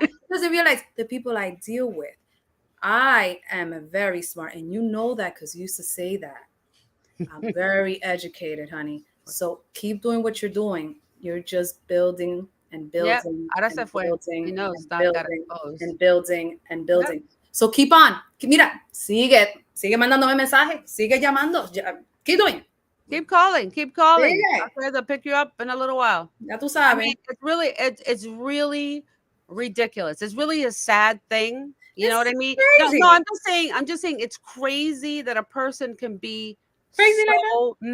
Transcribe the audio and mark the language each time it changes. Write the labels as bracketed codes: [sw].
[en] He doesn't realize the people I deal with. I am very smart, and you know that because you used to say that. I'm very educated, honey. So keep doing what you're doing. You're just building and building, and building, and building and building. So keep on. [es] Mira, sigue mandándome mensajes, sigue llamando. [en] Keep doing. Keep calling. Okay, they'll pick you up in a little while. [es] Ya tú sabes. [en] I mean, it's really ridiculous. It's really a sad thing. You know what I mean? No, I'm just saying it's crazy that a person can be crazy so like that?